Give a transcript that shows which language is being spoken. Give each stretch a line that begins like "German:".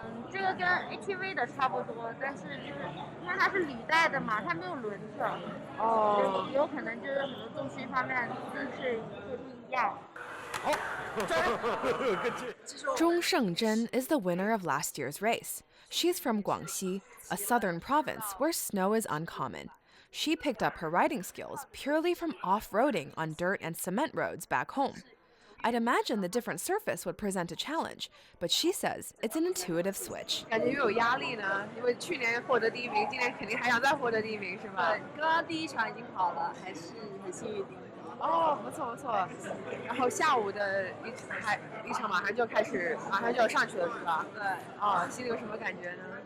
Chinese: 这个跟 ATV 的差不多，但是就是因为它是履带的嘛，它没有轮子，有可能就是很多重心方面姿势会不一样。
English: Zhong Shengzhen is the winner of last year's race. She's from Guangxi, a southern province where snow is uncommon. She picked up her riding skills purely from off-roading on dirt and cement roads back home. I'd imagine the different surface would present a challenge, but she says it's an intuitive switch.
Chinese: 感觉有压力呢，因为去年获得第1名，今年肯定还想再获得第1名，是吧？对，刚刚第1场已经跑了，还是很幸运的。哦，不错不错。然后下午的一场马上就开始，马上就要上去了，是吧？对。哦，心里有什么感觉呢？